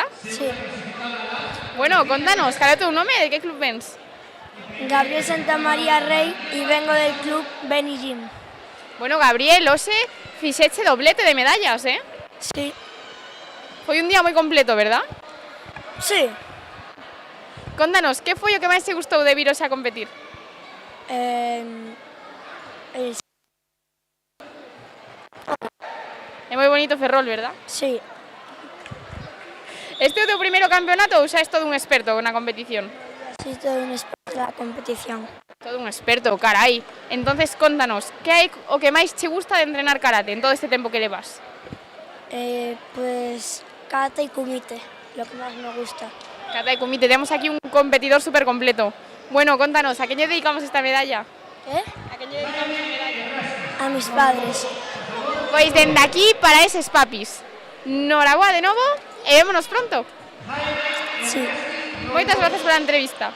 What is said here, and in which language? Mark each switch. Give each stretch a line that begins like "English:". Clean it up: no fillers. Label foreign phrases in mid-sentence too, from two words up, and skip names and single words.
Spanish: Sí.
Galician: Bueno, contanos, cal é o teu nome e de que club vens?
Spanish: Gabriel Santamaría Rey y vengo del club Beni Gym.
Galician: Bueno, Gabriel, hoxe fixeche doblete de medallas, eh?
Spanish: Sí.
Galician: Foi un día moi completo, verdad?
Spanish: Sí.
Galician: Contanos, que foi o que máis te gustou de vir hoxe a competir? É moi bonito Ferrol, verdad? Sí. Este é o teu primeiro campeonato ou xa és todo un experto na competición? Sí, todo un experto na competición. Todo un experto, carai. Entonces, contanos, que hai o que máis che gusta de entrenar karate en todo este tempo que levas?
Spanish: Pues kata y kumite, lo que más me gusta. Kata y kumite, tenemos aquí un competidor súper completo. Bueno, contanos, ¿a quién le dedicamos esta medalla? ¿Eh? ¿A quién le dedicamos esta medalla? A mis padres.
Galician: Pois dende aquí para eses papis. Noraboa de novo e vémonos pronto.
Spanish: Sí.
Galician: Moitas gracias pola entrevista.